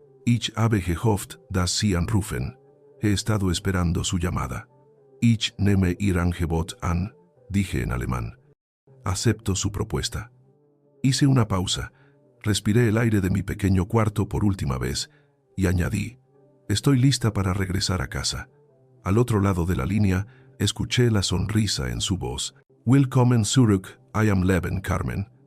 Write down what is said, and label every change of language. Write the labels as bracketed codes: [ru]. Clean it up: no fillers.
[de] Ich habe gehofft, dass Sie anrufen. [es] He estado esperando su llamada. [de] Ich nehme Ihr Angebot an, [es] dije en alemán. Acepto su propuesta. Hice una pausa. Respiré el aire de mi pequeño cuarto por última vez y añadí, estoy lista para regresar a casa. Al otro lado de la línea, escuché la sonrisa en su voz. [de] Willkommen zurück, I am Leben, Carmen.